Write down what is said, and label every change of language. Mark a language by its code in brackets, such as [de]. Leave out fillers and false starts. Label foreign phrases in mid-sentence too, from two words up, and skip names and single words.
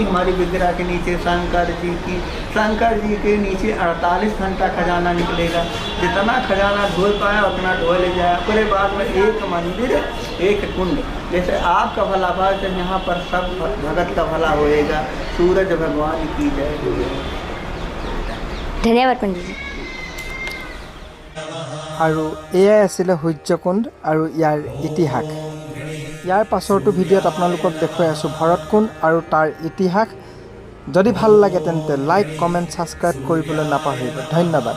[hi] हमारी विग्रह के नीचे शंकर जी के नीचे 48 घंटा खजाना निकलेगा। जितना खजाना ढोल पाया उतना ढोल ले जाए। पूरे बाद में एक मंदिर एक कुंड जैसे आपका भला भाव यहाँ पर सब भगत का भला होएगा। सूरज भगवान की जय। धन्यवाद पंडित जी। [as] আৰু এয়াই আছিলে সূৰ্যকুণ্ড আৰু ইয়াৰ ইতিহাস। ইয়াৰ পাছৰটো ভিডিঅ'ত আপোনালোকক দেখুৱাই আছোঁ ভৰতকুণ্ড আৰু তাৰ ইতিহাস। যদি ভাল লাগে তেন্তে [en] like comment subscribe [as] কৰিবলৈ নাপাহৰিব। ধন্যবাদ।